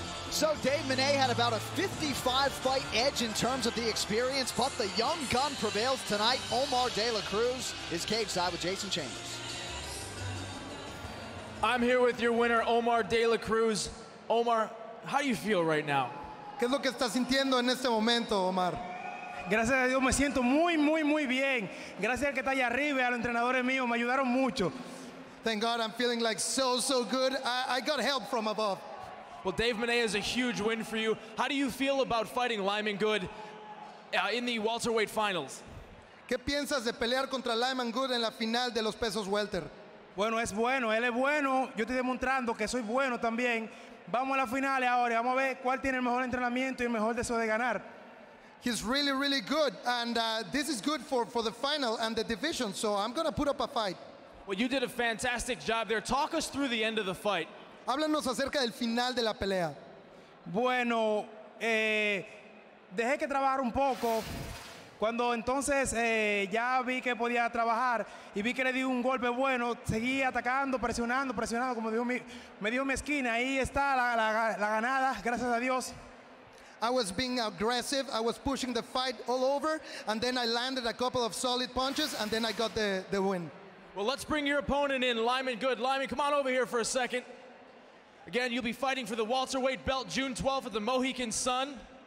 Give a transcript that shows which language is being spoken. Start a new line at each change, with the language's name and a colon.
English: So Dave Menne had about a 55-fight edge in terms of the experience, but the young gun prevails tonight. Omar de la Cruz is cage side with Jason Chambers. I'm here with your winner, Omar de la Cruz. Omar, how do you feel right now?
Spanish: ¿Qué es lo que estás sintiendo en este momento, Omar? Gracias a Dios me siento muy bien. Gracias al que está allá arriba y a los entrenadores míos, me ayudaron mucho.
English: Thank God I'm feeling like so good. I got help from above. Well, Dave Menne is a huge win for you. How do you feel about fighting Lyman Good in the welterweight finals?
Spanish: ¿Qué piensas de pelear contra Lyman Good en la final de los pesos welter? Bueno, él es bueno. Yo estoy demostrando que soy bueno también. Vamos a la final ahora. Vamos a ver cuál tiene el mejor entrenamiento y el mejor deseo de ganar.
English: He's really good, and this is good for the final and the division, so I'm going to put up a fight. Well, you did a fantastic job there. Talk us through the end of the fight.
Spanish: Háblanos acerca del final de la pelea. Bueno, dejé que trabajara un poco. Cuando entonces ya vi que podía trabajar y vi que le di un golpe bueno, seguí atacando, presionando, como me dio mi esquina. Ahí está la ganada, gracias a Dios.
English: I was being aggressive. I was pushing the fight all over, and then I landed a couple of solid punches, and then I got the win. Well, let's bring your opponent in, Lyman Good. Lyman, come on over here for a second. Again, you'll be fighting for the welterweight belt June 12th at the Mohegan Sun.